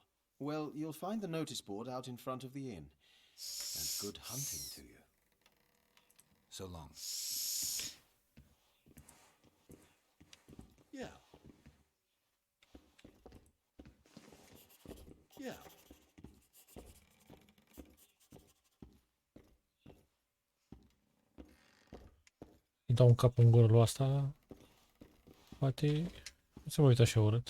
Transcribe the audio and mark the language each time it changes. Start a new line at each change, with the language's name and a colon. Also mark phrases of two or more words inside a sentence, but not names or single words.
English: Well, you'll find the notice board out in front of the inn. And good hunting to you. So long. Yeah. Yeah.
Romanian: Îi dau un cap în gură lui asta. Poate... Nu se mă uită așa urât.